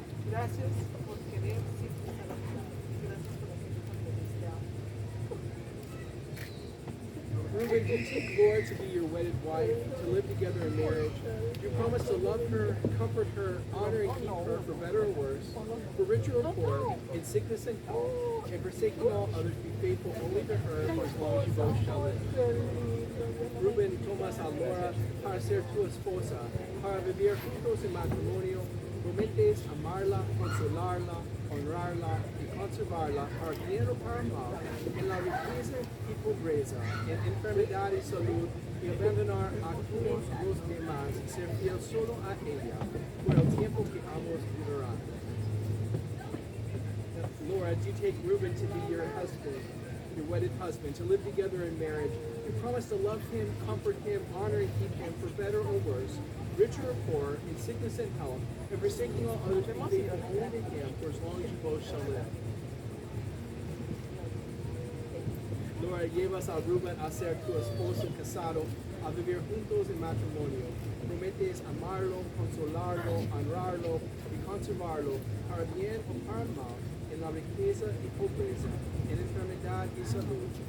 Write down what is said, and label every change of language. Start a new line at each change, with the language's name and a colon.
Spanish: Gracias por querer siempre estar a mi lado. Gracias por hacerme tan feliz, te amo.
English: Reuben, you take Laura to be your wedded wife, to live together in marriage. You promise to love her, comfort her, honor and keep her, for better or worse, for richer or poor, in sickness and health, and forsaking all others, be faithful only to her for as long as you both shall live.
Spanish: Reuben, tomas a Laura para ser tu esposa, para vivir juntos en matrimonio, prometes amarla, consolarla, honrarla y conservarla para bien o para mal, en la riqueza y pobreza, en enfermedad y salud, y abandonar a todos los demás y ser fiel solo a ella por el tiempo que ambos durarán.
English: Laura, do you take Reuben to be your husband, your wedded husband, to live together in marriage? You promise to love him, comfort him, honor and keep him, for better or worse, richer or poorer, in sickness and health, and forsaking all others, be faithful only to him for as long as you both shall live.
Spanish: Laura, llevas a Reuben a ser tu esposo casado, a vivir juntos en matrimonio. Prometes amarlo, consolarlo, honrarlo y conservarlo, para bien o para mal, en la riqueza y pobreza, en enfermedad y salud,